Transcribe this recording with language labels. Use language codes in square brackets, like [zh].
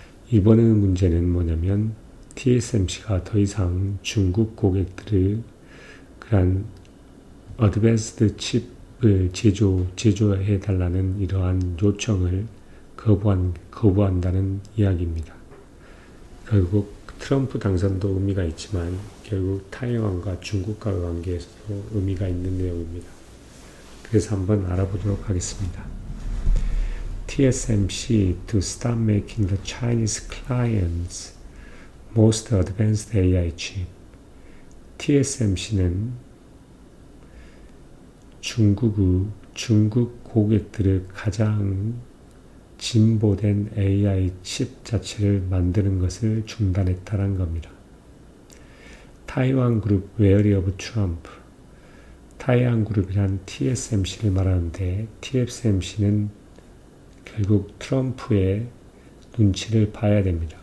[ko] 이번에 문제는 뭐냐면 TSMC가 더 이상 중국 고객들을 그런 어드밴스드 칩을 제조해 달라는 이러한 요청을 거부한다는 이야기입니다. 결국 트럼프 당선도 의미가 있지만 결국 타이완과 중국과의 관계에서도 의미가 있는 내용입니다. 그래서 한번 알아보도록 하겠습니다. [en] TSMC to start making the Chinese clients most advanced AI chip. [ko] TSMC는 중국 고객들을 가장 진보된 AI 칩 자체를 만드는 것을 중단했다는 겁니다. [en] 타이완 그룹 웨어리 오브 트럼프, [ko] 타이완 그룹이란 TSMC를 말하는데 TSMC는 결국 트럼프의 눈치를 봐야 됩니다.